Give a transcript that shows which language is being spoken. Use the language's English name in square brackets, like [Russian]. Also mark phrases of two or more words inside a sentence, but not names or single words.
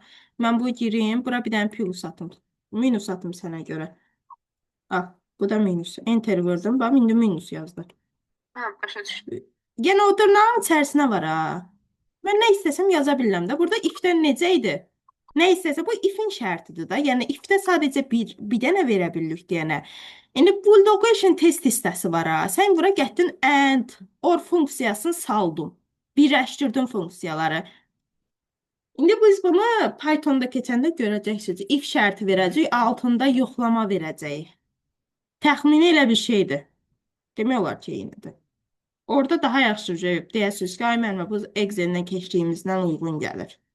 [Azerbaijani] Mən bu girim, bura bir dənə plus atım. Minus atım sənə görə. Al, bu da minus. Enter vurdum, bax, indi minus yazdı. Hə, başa düşdüm. Yenə o dırnağın içərisinə var ha. Mən nə istəsəm yaza bilirəm də. Burada if-dən necə idi? Nə istəsə bu if-in şərtidir da. Yəni if-də sadəcə bir dənə verə bilirik deyənə. İndi bu [English] location test [Azerbaijani] hissəsi var ha. Sən bura getdin [English] and or [Azerbaijani] funksiyasını saldın. Birləşdirdin funksiyaları. İndi biz bunu Pythonda keçəndə görəcəksiniz. If şərti verəcək, altında yoxlama verəcək. Təxmini elə bir şeydir. Demək olar ki, eynidir. Orada daha yaxşı deyəsiniz ki, ay müəllimə, bu Excel-dən keçdiyimizdən uyğun gəlir.